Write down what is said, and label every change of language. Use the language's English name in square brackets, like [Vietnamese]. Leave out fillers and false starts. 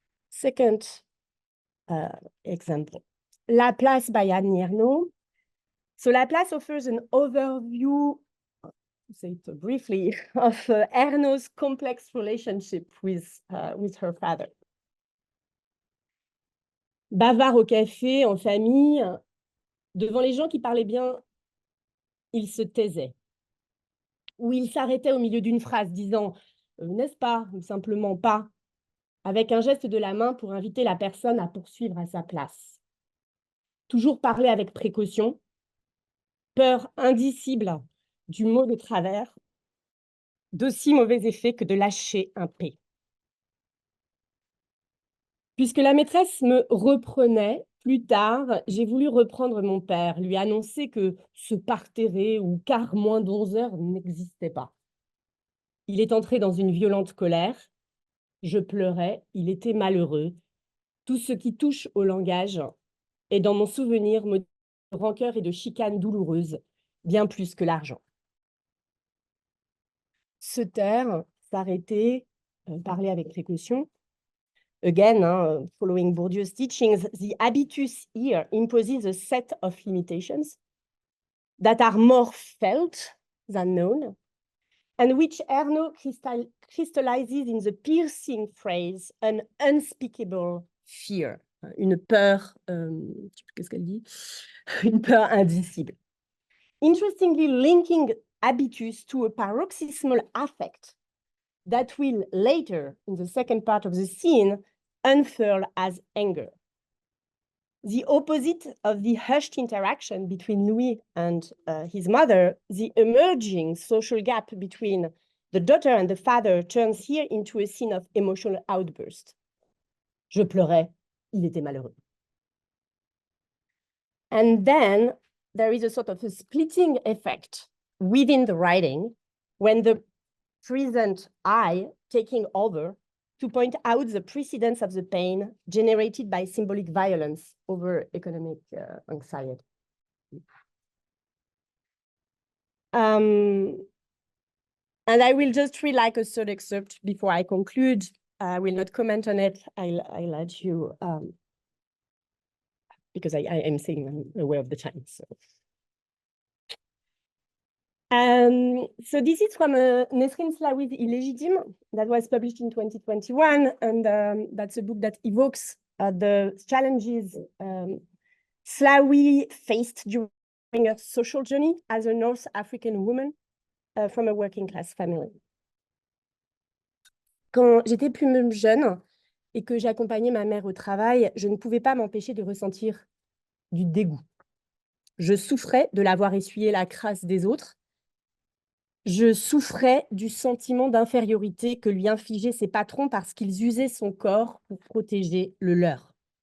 [English] Second example, Laplace by Anne Ernaux. So Laplace offers an overview, to say it briefly, of Ernaux's complex relationship with her father. [French] Bavard au café, en famille, devant les gens qui parlaient bien, il se taisait. Ou il s'arrêtait au milieu d'une phrase disant « n'est-ce pas ?» ou simplement « pas », avec un geste de la main pour inviter la personne à poursuivre à sa place. Toujours parler avec précaution, peur indicible du mot de travers, d'aussi mauvais effet que de lâcher un P. Puisque la maîtresse me reprenait, plus tard, j'ai voulu reprendre mon père, lui annoncer que ce parterré ou quart moins d'11 heures n'existait pas. Il est entré dans une violente colère. Je pleurais, il était malheureux. Tout ce qui touche au langage est dans mon souvenir motif de rancœur et de chicane douloureuse, bien plus que l'argent. Se taire, s'arrêter, parler avec précaution. [English] Again, following Bourdieu's teachings, the habitus here imposes a set of limitations that are more felt than known, and which Ernaux crystallizes in the piercing phrase, an unspeakable fear. [French] Une peur, qu'est-ce qu'elle dit? Une peur indicible. [English] Interestingly, linking habitus to a paroxysmal affect that will later, in the second part of the scene, unfurl as anger. The opposite of the hushed interaction between Louis and his mother, the emerging social gap between the daughter and the father turns here into a scene of emotional outburst. [French] Je pleurais, il était malheureux. [English] And then there is a sort of a splitting effect within the writing when the present I taking over to point out the precedence of the pain generated by symbolic violence over economic anxiety. And I will just read like a third excerpt before I conclude. I will not comment on it. I'll let you, because I am saying I'm aware of the time. So this is from Nesrin Slawi's Illégitime that was published in 2021, and that's a book that evokes the challenges Slawi faced during her social journey as a North African woman from a working class family. [French] Quand j'étais plus jeune et que j'accompagnais ma mère au travail, je ne pouvais pas m'empêcher de ressentir du dégoût. Je souffrais de la voir essuyer la crasse des autres. Je souffrais du sentiment d'infériorité que lui infligeaient ses patrons parce qu'ils usaient son corps pour protéger le leur.